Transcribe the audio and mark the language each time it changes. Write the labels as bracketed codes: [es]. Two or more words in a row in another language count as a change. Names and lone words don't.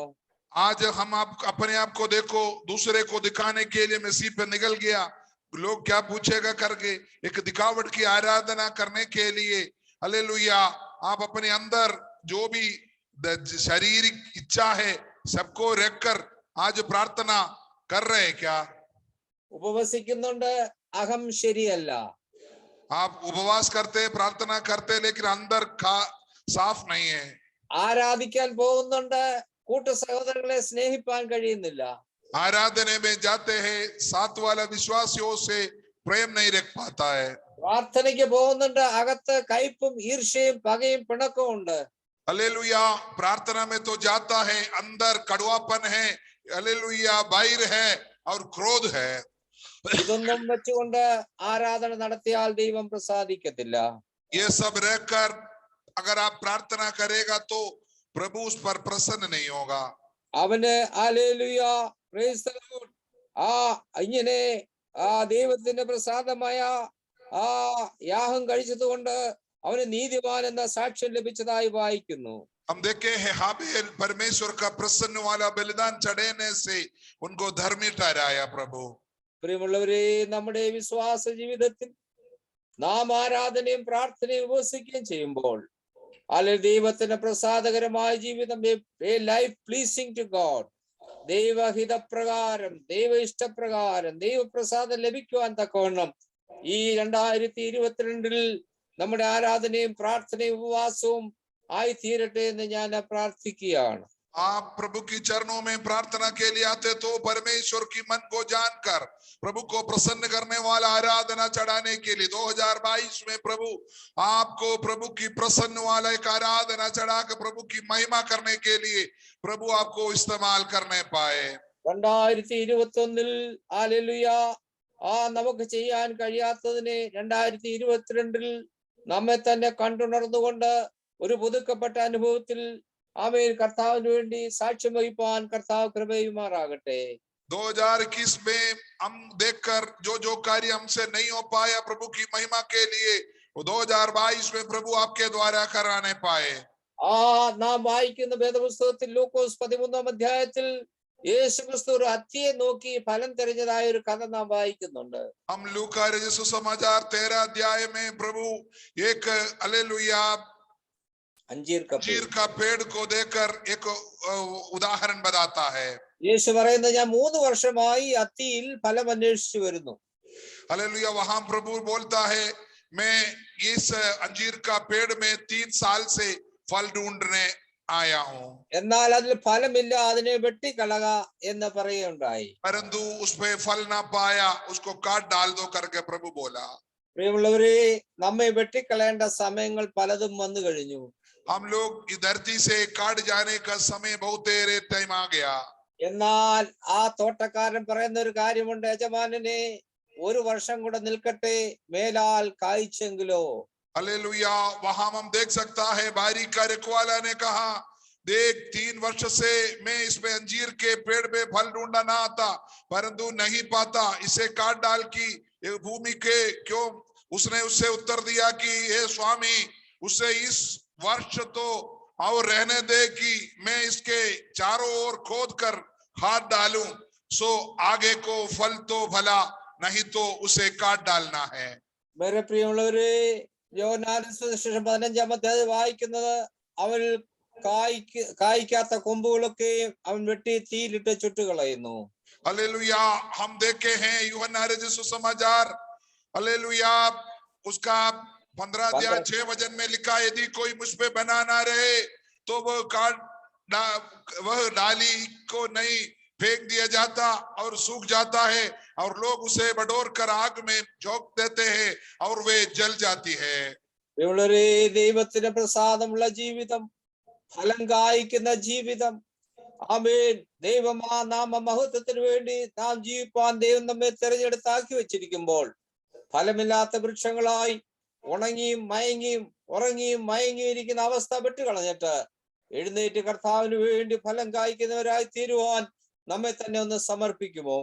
[hi] आज हम आप अपने आप को देखो, दूसरे को दिखाने के लिए मसीह पे निकल गया, लोग क्या पूछेगा करके एक दिखावट की आराधना करने के लिए हालेलुया आप अपने अंदर जो भी शारीरिक इच्छा है सबको रखकर आज प्रार्थना कर रहे हैं क्या? [ml] ഉപവസിക്കുന്നുണ്ട്, അഹം ശരിയല്ല. [hi] आप उपवास करते प्रार्थना करते लेकिन अंदर साफ नहीं है. [ml] ആരാധിക്കാൻ പോകുന്നുണ്ട്, കൂട്ട സഹോദരങ്ങളെ സ്നേഹിപ്പാൻ കഴിയുന്നില്ല. [hi] आराधने में जाते हैं, साथ वाला विश्वासियों से प्रेम नहीं रख पाता है. [ml] പ്രാർത്ഥനയ്ക്ക് പോകുന്നുണ്ട്, അകത്ത് കയ്പും ഈർഷ്യയും പകയും പിണക്കവും ഉണ്ട്. [hi] हालेलुया प्रार्थना में तो जाता है, अंदर कड़वापन है, हालेलुया बैर है और क्रोध है. [ml] ഇതൊന്നും വെച്ചുകൊണ്ട് ആരാധന നടത്തിയാൽ ദൈവം പ്രസാദിക്കത്തില്ല. [hi] ये सब रहकर अगर आप प्रार्थना करेगा तो प्रभु उस पर प्रसन्न नहीं होगा. [ml] അവന് ഹല്ലേലൂയ [en] praise the Lord [ml] ഇങ്ങനെ ദൈവത്തിന്റെ പ്രസാദമായ യാഗം കഴിച്ചതുകൊണ്ട് അവന് നീതിമാൻ എന്ന സാക്ഷ്യം ലഭിച്ചതായി വായിക്കുന്നു. [hi] हम देखे हैं हाबेल परमेश्वर का प्रसन्न वाला बलिदान चढ़ाने से उनको धर्मी ठहराया प्रभु. [ml] പ്രിയമുള്ളവരെ, നമ്മുടെ വിശ്വാസ ജീവിതത്തിൽ നാം ആരാധനയും പ്രാർത്ഥനയും ഉപവസിക്കുകയും ചെയ്യുമ്പോൾ അല്ലെങ്കിൽ ദൈവത്തിന് പ്രസാദകരമായ ജീവിതം, [en] life pleasing to God, [ml] ദൈവഹിതപ്രകാരം ദൈവ ഇഷ്ടപ്രകാരം ദൈവപ്രസാദം ലഭിക്കുവാൻ തക്കവണ്ണം ഈ 2022 നമ്മുടെ ആരാധനയും പ്രാർത്ഥനയും ഉപവാസവും ആയി തീരട്ടെ എന്ന് ഞാൻ പ്രാർത്ഥിക്കുകയാണ്. [hi] आप प्रभु की चरणों में प्रार्थना के लिए आते तो परमेश्वर की मन को जानकर प्रभु को प्रसन्न करने वाला आराधना चढ़ाने के लिए 2022 में प्रभु आपको प्रभु की प्रसन्न वाला एक आराधना चढ़ा कर प्रभु की महिमा करने के लिए प्रभु आपको इस्तेमाल करने पाए. [ml] 2021 ഹല്ലേലൂയ നമുക്ക് ചെയ്യാൻ കഴിയാത്തതിനെ 2022 നമ്മെ തന്നെ കണ്ടുണർന്നുകൊണ്ട് ഒരു പുതുക്കപ്പെട്ട അനുഭവത്തിൽ ആമേൻ കർത്താവിന് വേണ്ടി സാക്ഷ്യം വഹിപ്പാൻ കർത്താവ് കൃപയുമാറാകട്ടെ. [hi] 2021 में हम देखकर जो कार्य हमसे नहीं हो पाया प्रभु की महिमा के लिए वो 2022 में प्रभु आपके द्वारा कराने पाए. [ml] നാം വായിക്കുന്ന വേദപുസ്തകത്തിൽ ലൂക്കോസ് 13-ാം അധ്യായത്തിൽ യേശുക്രിസ്തു ഒരു അത്തിയെ നോക്കി ഫലം തെരഞ്ഞതായ ഒരു കഥ നാം വായിക്കുന്നുണ്ട്. [hi] हम लूका सुसमाचार 13 अध्याय में प्रभु एक हालेलुया अंजीर का पेड़ को देखकर एक उदाहरण बताता है. [ml] യേശു പറയുന്നത്, ഞാൻ 3 വർഷമായി അത്തിയിൽ ഫലം അന്വേഷിച്ചു വരുന്നു. [hi] हालेलुया वहां प्रभु बोलता है, मैं इस अंजीर का पेड़ में 3 साल से फल ढूंढने आया हूं, [ml] എന്നാൽ അതിൽ ഫലമില്ല, അതിനെ വെട്ടിക്കളക എന്ന് പറയുകയുണ്ടായി. [hi] परंतु उसमें फल ना पाया, उसको काट डाल दो करके प्रभु बोला. [ml] പ്രിയമുള്ളവരെ, നമ്മെ വെട്ടിക്കളയേണ്ട സമയങ്ങൾ പലതും വന്നു കഴിഞ്ഞു. [hi] हम लोग इस धरती से काट जाने का समय बहुत देर टाइम आ गया. [ml] എന്നാൽ ആ തോട്ടക്കാരൻ പറയുന്ന ഒരു കാര്യമുണ്ട്, യജമാനനെ 1 വർഷം കൂടെ നിൽക്കട്ടെ, മേലാൽ കായ്ച്ചെങ്കിലോ. [hi] हालेलुया वहां हम देख सकता है बारी का रखवाला ने कहा, देख 3 वर्ष से मैं इसमें अंजीर के पेड़ पे फल ढूंढा ना आता परंतु नहीं पाता, इसे काट डाल की भूमि के क्यों. उसने उससे उत्तर दिया कि हे स्वामी, उससे इस वर्ष तो और रहने दे कि मैं इसके चारों ओर खोद कर हाथ डालूं, सो आगे को फल तो भला, नहीं तो उसे काट डालना है. [ml] വേറെ പ്രിയമുള്ളവരെ, യോഹന്നാന്റെ സുവിശേഷം 15-ാം അധ്യായം വായിക്കുന്നത്, അവൻ കായ്ക്കാത്ത കൊമ്പുകളൊക്കെ അവൻ വെട്ടി തീയിലിട്ട് ചുട്ടുകളയുന്നു. [hi] हालेलुया. हम देखे हैं यूहन्ना रचित सुसमाचार, हालेलुया, उसका 15 अध्याय 6 वचन में लिखा, यदि कोई मुझ पे बना ना रहे तो वह डाली को नहीं फेंक दिया जाता और सूख जाता है, और लोग उसे बटोर कर आग में झोंक देते हैं और वे जल जाती है. [ml] ദൈവത്തിന് പ്രസാദമുള്ള ജീവിതം, ഫലം കായ്ക്കുന്ന ജീവിതം, ആമേൻ, ദൈവമാ നാമ മഹത്വത്തിന് വേണ്ടി നാം ജീവിപ്പാൻ ദൈവം നമ്മെ തെരഞ്ഞെടുത്താക്കി വെച്ചിരിക്കുമ്പോൾ ഫലമില്ലാത്ത വൃക്ഷങ്ങളായി ഉണങ്ങിയും മയങ്ങിയും ഉറങ്ങിയും മയങ്ങിയിരിക്കുന്ന അവസ്ഥ വിട്ടുകളഞ്ഞിട്ട് എഴുന്നേറ്റ് കർത്താവിന് വേണ്ടി ഫലം കായ്ക്കുന്നവരായി തീരുവാൻ നമ്മെ തന്നെ ഒന്ന് സമർപ്പിക്കുമോ?